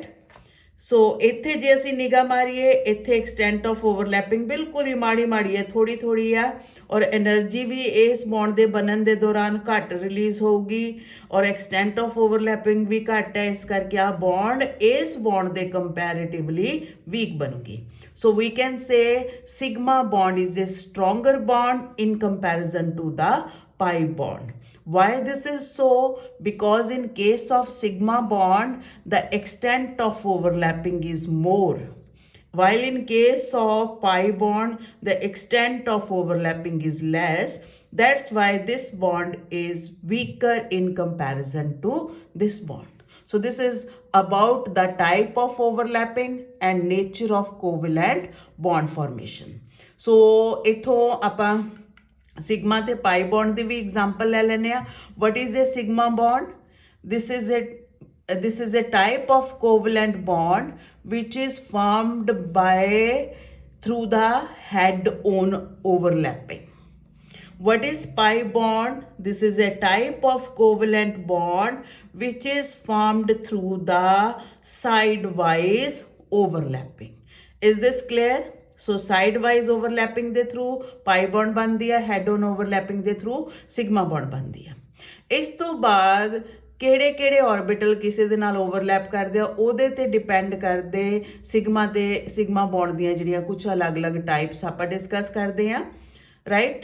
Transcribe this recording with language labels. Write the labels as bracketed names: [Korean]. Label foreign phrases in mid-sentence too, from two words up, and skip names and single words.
[Punjabi] ਸੋ ਇੱਥੇ ਜੇ ਅਸੀਂ ਨਿਗਾਹ ਮਾਰੀਏ ਇੱਥੇ [English] extent of overlapping [Punjabi] ਬਿਲਕੁਲ ਹੀ ਮਾੜੀ ਮਾੜੀ ਹੈ, ਥੋੜੀ ਥੋੜੀ ਆ ਔਰ એનર્ਜੀ ਵੀ ਇਸ ਬੌਂਡ ਦੇ ਬਣਨ ਦੇ ਦੌਰਾਨ ਘੱਟ ਰਿਲੀਜ਼ ਹੋਊਗੀ ਔਰ [English] extent of overlapping [Punjabi] ਵੀ ਘੱਟ ਹੈ, ਇਸ ਕਰਕੇ ਆ ਬੌਂਡ ਇਸ ਬੌਂਡ ਦੇ [English] comparatively weak [Punjabi] ਬਣੂਗੀ। [English] So we can say sigma bond is a stronger bond in comparison to the pi bond. Why this is so? Because in case of sigma bond, the extent of overlapping is more. While in case of pi bond, the extent of overlapping is less. That's why this bond is weaker in comparison to this bond. So this is about the type of overlapping and nature of covalent bond formation. [Punjabi] So इथों ਆਪਾਂ ਸਿਗਮਾ ਤੇ [English] pi bond [Punjabi] ਦੀ ਵੀ ਐਗਜ਼ਾਮਪਲ ਲੈ ਲੈਂਦੇ ਆ। [English] What is a sigma bond? This is a type of covalent bond which is formed through the head-on overlapping. What is pi bond? This is a type of covalent bond which is formed through the sidewise overlapping. Is this clear? [Punjabi] ਸੋ [English] side wise overlapping [Punjabi] ਦੇ ਥਰੂ [English] pi bond [Punjabi] ਬਣਦੀ ਆ, [English] head on overlapping [Punjabi] ਦੇ ਥਰੂ [English] sigma bond [Punjabi] ਬਣਦੀ ਆ। ਇਸ ਤੋਂ ਬਾਅਦ ਕਿਹੜੇ ਕਿਹੜੇ ਆਰਬਿਟਲ ਕਿਸੇ ਦੇ ਨਾਲ ਓਵਰਲੈਪ ਕਰਦੇ ਆ ਉਹਦੇ ਤੇ ਡਿਪੈਂਡ ਕਰਦੇ ਸਿਗਮਾ ਤੇ [English] sigma bond [Punjabi] ਦੀਆਂ ਜਿਹੜੀਆਂ ਕੁਝ ਅਲੱਗ-ਅਲੱਗ ਟਾਈਪਸ ਆਪਾਂ ਡਿਸਕਸ ਕਰਦੇ ਆ ਰਾਈਟ।